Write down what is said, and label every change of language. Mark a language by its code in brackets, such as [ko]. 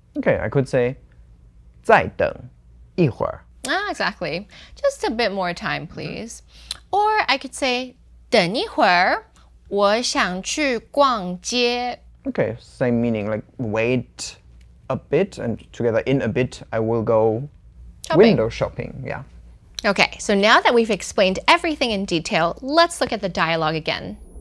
[en] Okay, I could say [zh] 再等一会儿. [en] Exactly. Just a bit more time, please. Or I could say [zh] 等一会儿,我想去逛街. [en] Okay, same meaning, like wait a bit and together in a bit I will go window shopping. Yeah. Okay, so now that we've explained everything in detail, let's look at the dialogue again.